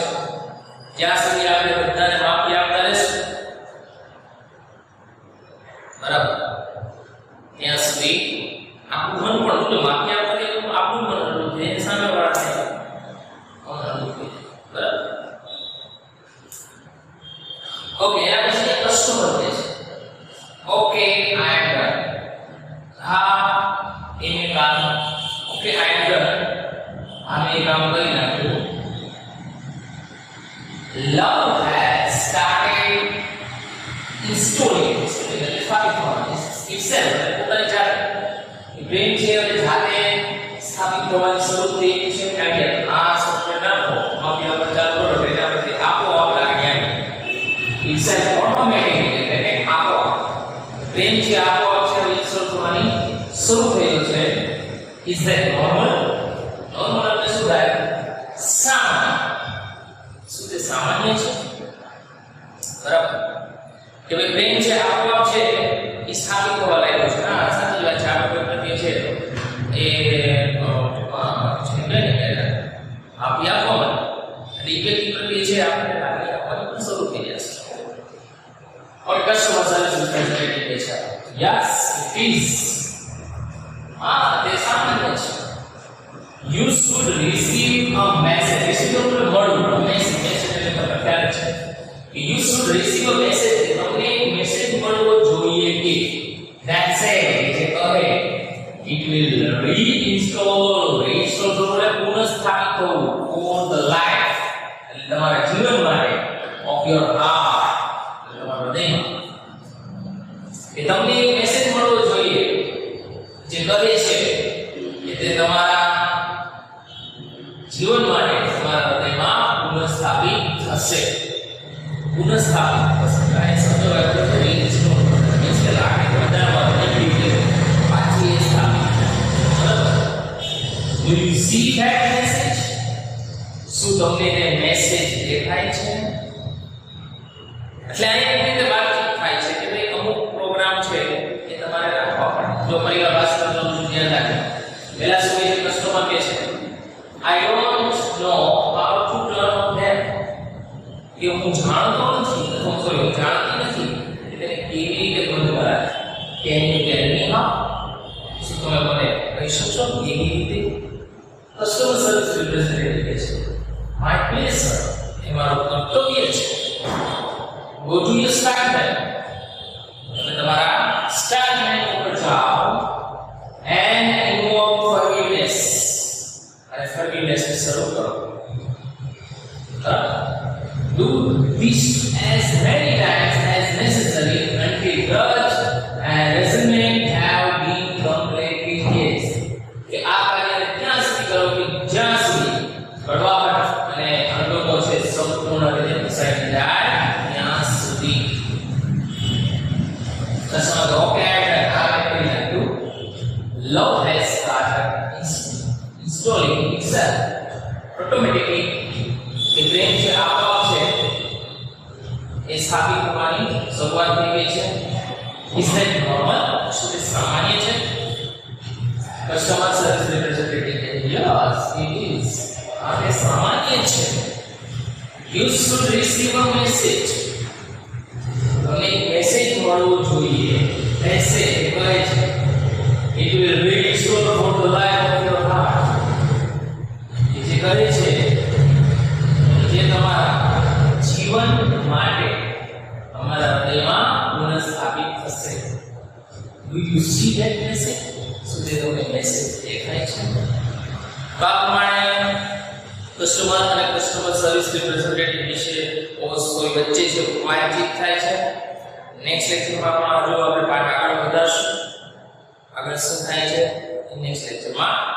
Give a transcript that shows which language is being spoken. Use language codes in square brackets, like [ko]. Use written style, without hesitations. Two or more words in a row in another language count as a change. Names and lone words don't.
[gu] જ્યાં સુધી આપણે બધાને માફી આપતા રહેશું, બરાબર, ત્યાં સુધી આપણું મન પણ જો માફી આપતા રહીએ તો આપણું મન હળવું થાય, એની સામે વાળાને મન હળવું થાય. બરાબર. ઓકે, એના પછી કસ્ટમર કહે છે [en] okay I am done. [gu] હા એને કામ [en] okay I am done, [gu] આમે કામ કરી નાખ્યું. [en] Love has started installing itself. [gu] પોતાની જાતે પ્રેમ છે અને જાતે સ્થાપિત થવાની શરૂ થઈ છે. કારણ કે આ સોફ્ટવેર નાખો માફી આપવા ચાલુ કરો એટલે આપણે આપોઆપ લાગે [en] itself automatically, [gu] એટલે કે આપોઆપ પ્રેમ છે આપોઆપ છે ઇન્સ્ટોલ થવાની શરૂ થઈ છે. [en] Is that normal? Normal [gu] એટલે શું થાય? સામાન્ય. શું તે સામાન્ય છે? બરાબર કે ભાઈ પ્રેમ છે આપોઆપ છે એ સ્થાપિત થવા લાગ્યો છે. હા, સાચી વાત છે. આપણે પ્રત્યે છે એ આપી આપવામાં અને એ વ્યક્તિ પ્રત્યે છે આપણે લાગણી આપવાની પણ શરૂ થઈ જશે. [en] और customer service representative [gu] કહે છે [en] yes it is. [gu] હા, તે સામાન્ય છે. [en] You should receive a message. [gu] Receive એટલે મળવું. મેસેજ એટલે તમને ખ્યાલ છે કે [en] you should receive a message. [gu] તમને એક મેસેજ મળવો જોઈએ કે [en] that say [gu] જે કહે [en] it will reinstall [gu] એટલે પુનઃસ્થાપિત થવું [en] for the life, [gu] એટલે તમારા જીવન માટે [en] of your heart, [gu] એટલે તમારા હૃદયમાં. કે તમને એક મેસેજ મળવો જોઈએ જે કહે છે કે તે તમારા જીવન માટે તમારા હૃદયમાં પુનઃસ્થાપિત થશે. પુનઃસ્થાપિત થશે. આ શબ્દ વાપરો તો [en] reinstall means [gu] કે લાગે બધામાં નેગેટિવ પાછી એ સ્થાપિત. બરાબર. [en] Do you see that message? [gu] શું તમને તે મેસેજ દેખાય છે? એટલે આ એક રીતે વાતચીત થાય છે કે ભાઈ અમુક પ્રોગ્રામ છે એ તમારે રાખવા પડે. જો પરિવાર પાસે ધ્યાન રાખે પહેલા સમયે કસ્ટમર કહે છે [en] I don't know how to turn on them. [gu] કે હું જાણતો નથી, હું જાણતી નથી એટલે કેવી રીતે બંધ કરાય. [en] Can you tell me how? [gu] શું તમે મને કહી શકશો કેવી રીતે? [en] customer service representative [gu] કહે છે [en] my pleasure, [gu] એ મારું કર્તવ્ય છે. [en] Go to your start menu. [gu] તમે તમારા સ્ટાર્ટ મેનુ ઉપર જાઓ [en] and invoke forgiveness. [gu] અને forgiveness ને શરૂ કરો. [en] Do this as many times as necessary until grudge and resentment have been completely erased. [gu] કે આ કાર્યને ત્યાં સુધી કરો કે જ્યાં સુધી કડવાહટ અને અનુભવો છે સંપૂર્ણ રીતે ભસાઈ જાય ત્યાં સુધી. [en] customer okay love has started installing itself automatically. [gu] કે પ્રેમ છે આપોઆપ છે એ સ્થાપિત થવાની શરૂઆત થઈ ગઈ છે. [en] Is that normal? [gu] શું તે સામાન્ય છે? [en] customer service representative yes it is. [gu] આ તે સામાન્ય છે. [en] You should receive a message. [gu] તમને એક મેસેજ મળવો જોઈએ. મેસેજ કહે છે [en] it will restore for the life of your heart. [gu] જે કહે છે જે તમારા જીવન માટે તમારા હૃદયમાં પુનઃસ્થાપિત થશે. [en] Do you see that message? [gu] શું તે તમને મેસેજ દેખાય છે? આ પ્રમાણે કસ્ટમર અને કસ્ટમર સર્વિસ રિપ્રેઝેન્ટેટિવ વિશે કોઈ વચ્ચે જે વાતચીત થાય છે. નેક્સ્ટ લેક્ચરમાં હજુ આપણે પાઠ આગળ વધારશું. આગળ શું થાય છે નેક્સ્ટ લેક્ચરમાં જોશું.